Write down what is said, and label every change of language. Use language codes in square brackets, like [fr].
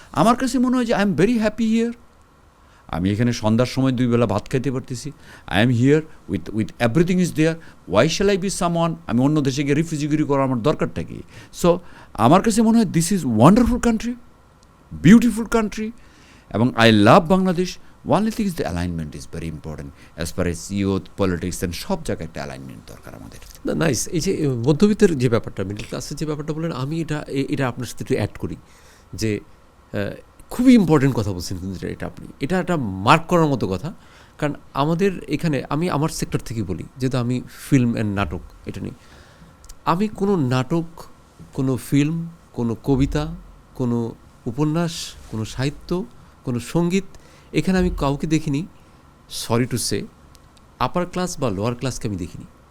[bn] আমার কাছে মনে হয় যে [en] I am very happy here. [bn] আমি এখানে সন্ধ্যার সময় 2 বেলা ভাত খাইতে পারতেছি। [en] I am here with everything is there. Why shall I be someone? [bn] আমি অন্য দেশে গিয়ে রিফিউজিগিরি করার আমার দরকারটা কি? সো আমার কাছে মনে হয় [en] this is wonderful country, beautiful country, [bn] এবং [en] I love Bangladesh. Only thing is the alignment is very important as far as youth, politics and [bn] সব জায়গায় একটা অ্যালাইনমেন্ট দরকার আমাদের। নাইস। এই যে মধ্যবিত্তের যে ব্যাপারটা, মিডল ক্লাসের যে ব্যাপারটা বলেন, আমি এটা আপনার সাথে একটু অ্যাড করি যে খুবই ইম্পর্টেন্ট কথা বলছেন কিন্তু এটা এটা একটা মার্ক করার মতো কথা। কারণ আমাদের এখানে, আমি আমার সেক্টর থেকে বলি, যেহেতু আমি ফিল্ম অ্যান্ড নাটক এটা নিয়ে, আমি কোনো নাটক, কোনো ফিল্ম, কোনো কবিতা, কোনো উপন্যাস, কোনো সাহিত্য, কোনো সঙ্গীত, এখানে আমি কাউকে দেখিনি, [en] sorry to say, [bn] upper class বা লোয়ার ক্লাসকে আমি দেখিনি।